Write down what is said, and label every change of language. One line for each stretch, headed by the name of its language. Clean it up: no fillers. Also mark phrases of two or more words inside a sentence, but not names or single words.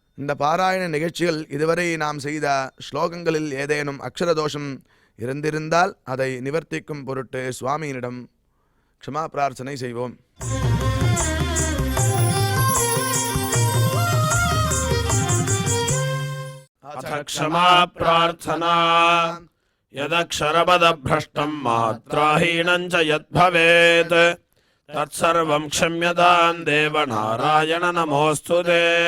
Tamil: இந்த பாராயண நிகழ்ச்சியில் இதுவரை நாம் செய்த ஸ்லோகங்களில் ஏதேனும் அக்ஷர தோஷம் இருந்திருந்தால் அதை நிவர்த்திக்கும் பொருட்டு சுவாமியினிடம் க்ஷமா பிரார்த்தனை செய்வோம்.
Sanskrit: अथ क्षमा प्रार्थना यदक्षरपदभ्रष्टं मात्राहीनं च यद्भवेत् तत्सर्वं क्षम्यतां देव नारायण नमोऽस्तु ते।